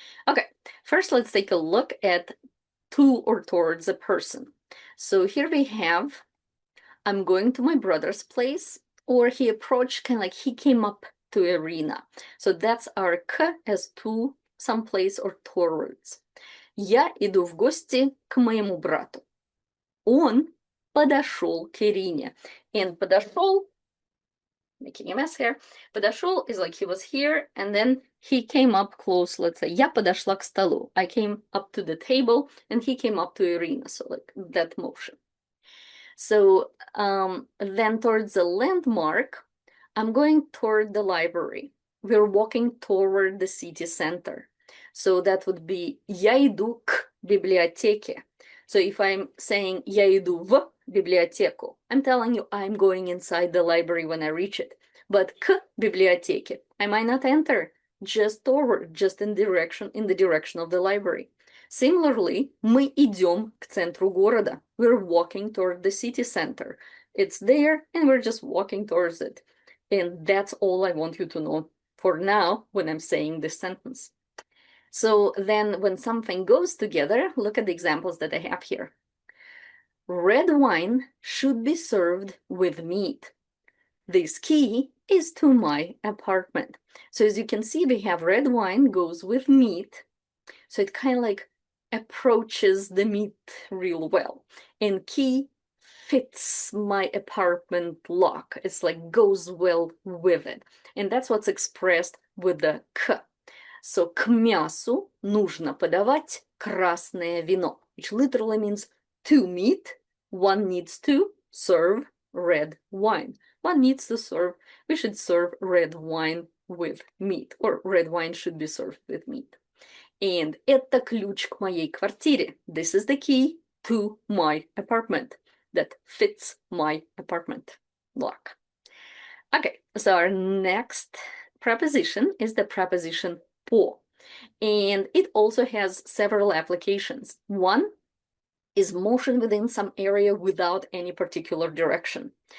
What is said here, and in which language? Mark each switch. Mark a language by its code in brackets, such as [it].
[en] Okay, first let's take a look at to or towards a person. So here we have, I'm going to my brother's place, or he approached, kind of like he came up to arena. So that's our к as to someplace or towards. [ru] Я иду в гости к моему брату. Он подошел к Ирине. [en] And подошел, making a mess here, подошел is like he was here, and then he came up close. Let's say, [ru] я подошла к столу. [en] I came up to the table, and he came up to Irina. So like that motion. So then towards the landmark, I'm going toward the library. We're walking toward the city center. So that would be [ru] я иду к библиотеке. [en] So if I'm saying [ru] я иду в библиотеку, [en] I'm telling you I'm going inside the library when I reach it. But [ru] к библиотеке, [en] I might not enter, just toward, just in the direction of the library. Similarly, [ru] мы идем к центру города. [en] We're walking toward the city center. It's there, and we're just walking towards it. And that's all I want you to know for now when I'm saying this sentence. So then when something goes together, look at the examples that I have here. Red wine should be served with meat. This key is to my apartment. So as you can see, we have red wine goes with meat. So it kind of like approaches the meat real well. And key fits my apartment lock. It's like goes well with it. And that's what's expressed with the к. So [ru] к мясу нужно подавать красное вино, [en] which literally means to meat, one needs to serve red wine. One needs to serve, we should serve red wine with meat, or red wine should be served with meat. And [ru] это ключ к моей квартире. [en] This is the key to my apartment that fits my apartment lock. Okay, so our next preposition is the preposition по. And it also has several applications. One is motion within some area without any particular direction.